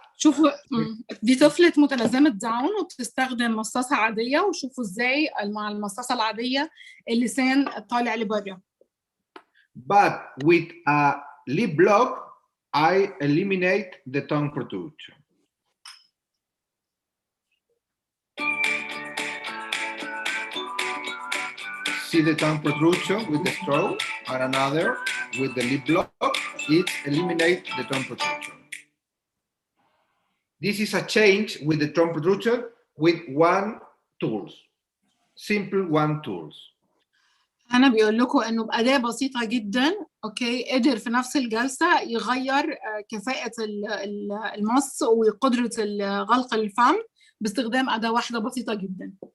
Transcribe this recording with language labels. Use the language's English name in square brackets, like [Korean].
[Arabic] شوفوا دي طفلة متلازمة داون وبتستخدم مصاصة عادية، وشوفوا ازاي مع المصاصة العادية اللسان طالع لبره. [English] But with a lip block, I eliminate the tongue protrusion. See the tongue protrusion with the straw, and another with the lip block, it eliminates the tongue protrusion. This is a change with the tongue protrusion with one tools, simple one tools. [Arabic] أنا بيقول لكم إنه بأداة بسيطة جدا، أوكي، قدر في نفس الجلسة يغير كفاءة المص وقدرة غلق الفم باستخدام أداة واحدة بسيطة جدا.